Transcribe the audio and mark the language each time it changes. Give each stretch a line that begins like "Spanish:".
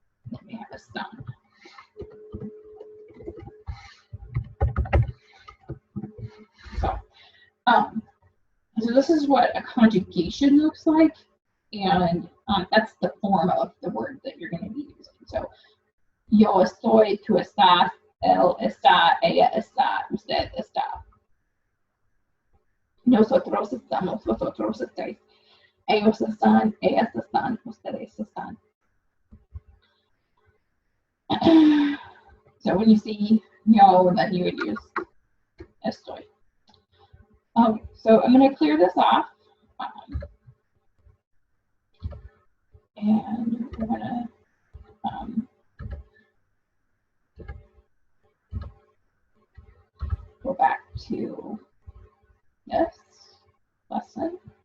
English: Then we have están. So this is what a conjugation looks like, and that's the form of the word that you're going to be using.
Spanish: So, yo estoy, tú estás, él está, ella está, usted está. Nosotros estamos, vosotros estáis. Ellos están, ellas están, ustedes están.
English: So when you see yo, then you would use estoy. So I'm going to clear this off. And we're going to go back to this lesson.